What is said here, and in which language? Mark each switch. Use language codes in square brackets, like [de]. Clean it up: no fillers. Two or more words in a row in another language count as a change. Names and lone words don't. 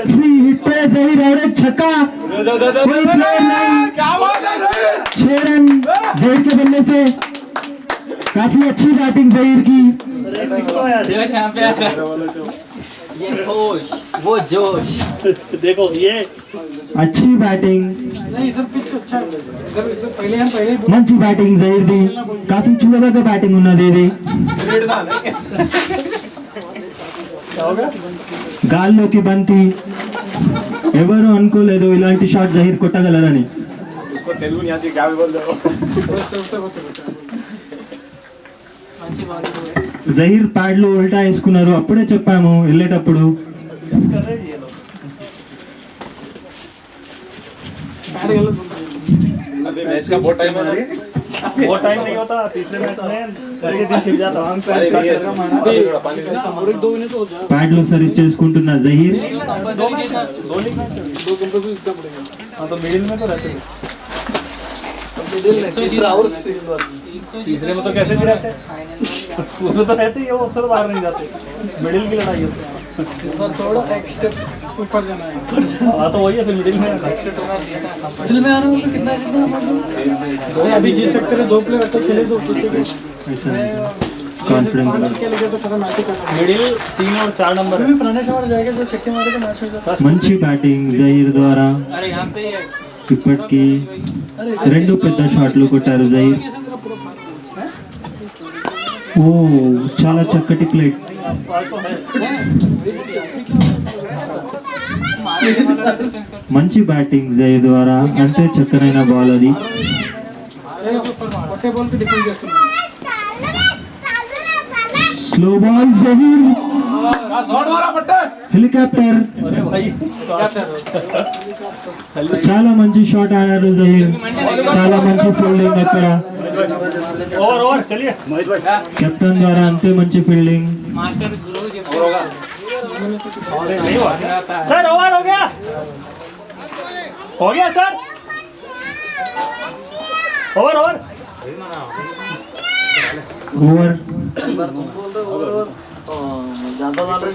[en] free hit [hi] पे जहीर और एक छक्का कोई प्लेयर नहीं 6 रन जहीर के बल्ले से काफी अच्छी बैटिंग जहीर की ये जोश वो जोश देखो ये अच्छी बैटिंग, नहीं इधर पिच अच्छा है, इधर इधर पहले [te] మంచి బ్యాటింగ్ జహీర్ది. కాఫీ చూడదగ్గ బ్యాటింగ్ ఉన్నది ఇది. గాల్లోకి బంతి, ఎవరు అనుకోలేదు ఇలాంటి షాట్ జహీర్ కొట్టగలరని. [hi] తెలుగు नहीं आती क्या भी बोल रहे हो [te] జహీర్ ప్యాడ్లు ఉల్టా వేసుకున్నారు. అప్పుడే చెప్పాము వెళ్ళేటప్పుడు. [hi] अभी मैच का बहुत टाइम है वो टाइम नहीं होता, तीसरे मैच में करके दिन छिप जाता। और एक 2 मिनट हो जाए, [te] ప్యాడ్లు సర్వ్ చేసుకుంటున్న జహీర్. [hi] दो लीग मैच 2 घंटे तो इतना पड़ेगा। हाँ तो मिडिल में तो रहते हैं। तीसरा और तीसरे में तो कैसे भी रहते हैं, उसमें तो रहते ही है, वो अक्सर बाहर नहीं जाते। मिडिल की लड़ाई होती है। इस बार थोड़ा एक स्टेप ऊपर जाना है। हाँ तो वही है, फिर मिडिल में दिल में आने में तो कितना नहीं, अभी जीत सकते हैं, 2 प्लेयर अच्छा खेले तो ऐसा कॉन्फिडेंस खेलेंगे तो खत्म मैच ही करना। मिडिल 3 और 4 नंबर है। प्राणेश हमारे जाएगा तो छक्के मारे तो मैच हो जाता [te] మంచి బ్యాటింగ్ జహీర్ ద్వారా. ఇప్పటికి 2 పెద్ద షాట్లు కొట్టారు జహీర్. ఓ చాలా చక్కటి ప్లేట్. మంచి బ్యాటింగ్ జహీర్ ద్వారా. అంతే చక్కనైన బాల్ అది. ఒకే బాల్ కి డిఫెండ్ చేస్తున్నాడు. స్లో బాల్ జహీర్. [hi] शॉट मारा पट्टे [te] హెలికాప్టర్. [hi] अरे भाई [te] చాలా మంచి షాట్ ఆడారు జహీర్. చాలా మంచి ఫీల్డింగ్ అక్కడ. [hi] ओवर ओवर चलिए। [te] కెప్టెన్ ద్వారా అంతే మంచి ఫీల్డింగ్. [hi] नहीं हुआ सर, ओवर हो गया सर, ओवर ओवर [te] ఓవర్. [hi] ज्यादा डाल रहे क्या